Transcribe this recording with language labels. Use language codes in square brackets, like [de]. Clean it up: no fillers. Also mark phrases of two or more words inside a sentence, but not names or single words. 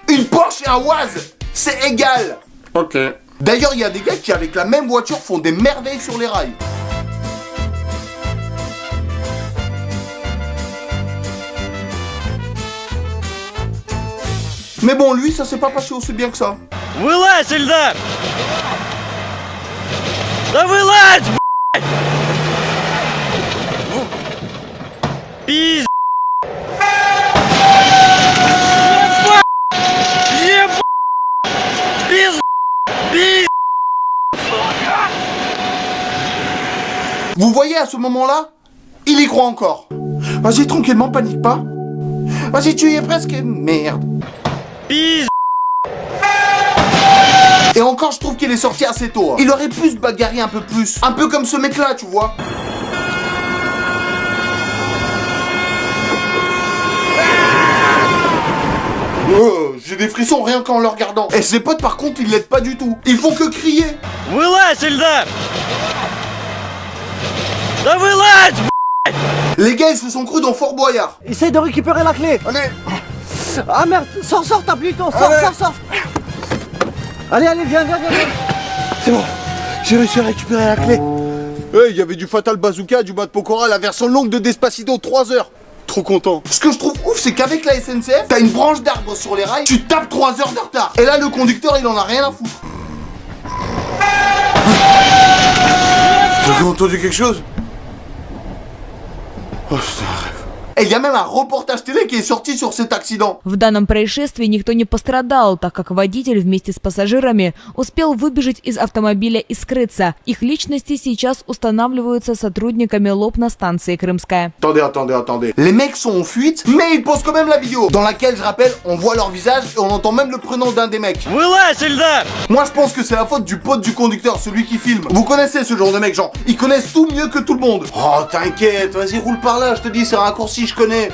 [fr] Une Porsche et un Uaz. C'est égal. Ok. D'ailleurs, il y a des gars qui, avec la même voiture, font des merveilles sur les rails. Mais bon, lui, ça s'est pas passé aussi bien que ça. [ru] Вылазь, Эльдар! Да вылазь, блядь! Пиздец! Ебать! Пиздец! [fr] Vous voyez, à ce moment-là, il y croit encore. Vas-y, tranquillement, panique pas. Vas-y, tu y es presque. Merde. Pisse. Et encore, je trouve qu'il est sorti assez tôt. Hein. Il aurait pu se bagarrer un peu plus. Un peu comme ce mec-là, tu vois. J'ai des frissons rien qu'en le regardant. Et ses potes, par contre, ils l'aident pas du tout. Ils font que crier. [ru] Вылазь, Эльдар! Да вылазь, блядь! [fr] Les gars, ils se sont crus dans Fort Boyard. Essaye de récupérer la clé. Allez. Ah merde, sors, t'as plus le temps, sors. Allez, viens. C'est bon, j'ai réussi à récupérer la clé. Il y avait du Fatal Bazooka, du Mat Pokora, la version longue de Despacito, 3 heures. Trop content. Ce que je trouve ouf, c'est qu'avec la SNCF, t'as une branche d'arbre sur les rails, tu tapes 3 heures de retard. Et là, le conducteur, il en a rien à foutre. Vous avez entendu quelque chose? Oh, c'est un rêve. Et il y a même un reportage télé qui est sorti sur cet accident. [ru] В данном происшествии никто не пострадал, так как водитель вместе с пассажирами успел выбежать из автомобиля и скрыться. Их личности сейчас устанавливаются сотрудниками ЛОП на станции Крымская. [fr] Attendez. Les mecs sont en fuite, mais ils postent quand même la vidéo, dans laquelle, je rappelle, on voit leur visage et on entend même le prénom d'un des mecs. [ru] Вылазь, Эльдар! [fr] Moi je pense que c'est la faute du pote du conducteur, celui qui filme. Vous connaissez ce genre de mec, genre, ils connaissent tout mieux que tout le monde. Oh t'inquiète, vas-y roule par là, je te dis, c'est un raccourci, je connais.